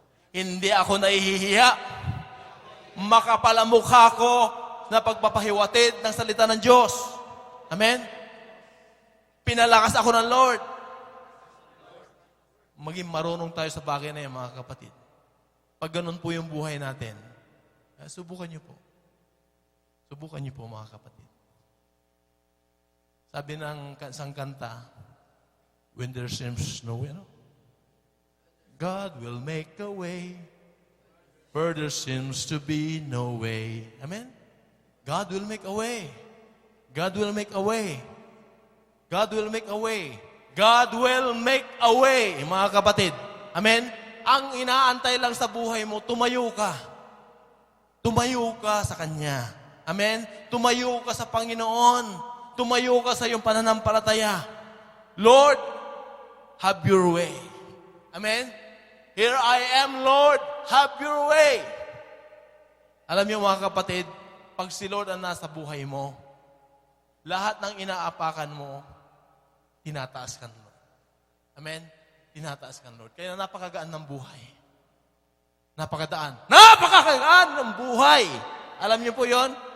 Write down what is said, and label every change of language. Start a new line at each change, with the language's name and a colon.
Filipino: Hindi ako nahihiya. Makapal ang mukha ko na pagpapahiwatid ng salita ng Diyos. Amen? Pinalakas ako ng Lord. Maging marunong tayo sa bagay na yan, mga kapatid. Pag ganun po yung buhay natin, subukan niyo po. Subukan niyo po, mga kapatid. Sabi ng isang kanta,
English: when there seems no way, God will make a way where there seems to be no way. Amen? God will make a way. God will make a way. God will make a way. God will make a way,
Filipino: mga kapatid.
English: Amen?
Filipino: Ang inaantay lang sa buhay mo, tumayo ka. Tumayo ka sa Kanya. Amen? Tumayo ka sa Panginoon. Tumayo ka sa iyong pananampalataya.
English: Lord, have your way. Amen? Here I am, Lord, have your way.
Filipino: Alam niyo mga kapatid, pag si Lord ang nasa buhay mo, lahat ng inaapakan mo, tinataas ka ng Lord. Amen? Tinataas ka ng Lord. Kaya napakagaan ng buhay. Napakagaan ng buhay. Alam niyo po yon?